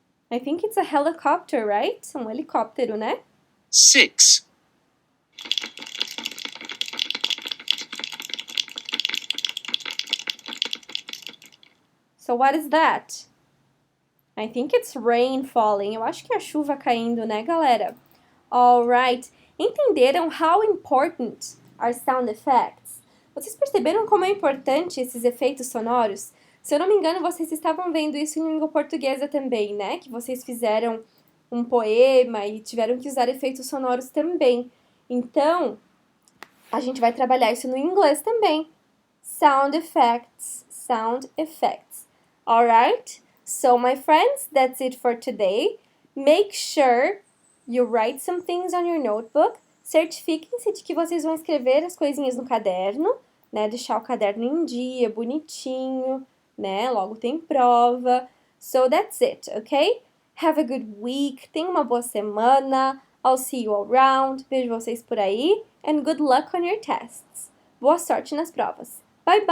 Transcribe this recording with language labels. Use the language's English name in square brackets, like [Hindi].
[English] I think it's a helicopter, right? [Portuguese] Helicóptero, né? [English] 6. So what is that? I think it's rain falling. [Portuguese] Eu acho que é a chuva caindo, né, galera? [English] Alright. [Portuguese] Entenderam [English] how important are sound effects? [Portuguese] Vocês perceberam como é importante esses efeitos sonoros? Se eu não me engano, vocês estavam vendo isso em língua portuguesa também, né? Que vocês fizeram um poema e tiveram que usar efeitos sonoros também. Então, a gente vai trabalhar isso no inglês também. [English] Sound effects, sound effects. Alright? So, my friends, that's it for today. Make sure you write some things on your notebook. [Portuguese] Certifiquem-se de que vocês vão escrever as coisinhas no caderno, né? Deixar o caderno em dia, bonitinho, né? Logo tem prova. [English] So, that's it, okay? Have a good week. [Portuguese] Tenha uma boa semana. [English] I'll see you around. [Portuguese] Vejo vocês por aí. [English] And good luck on your tests. [Portuguese] Boa sorte nas provas. [English] Bye, bye!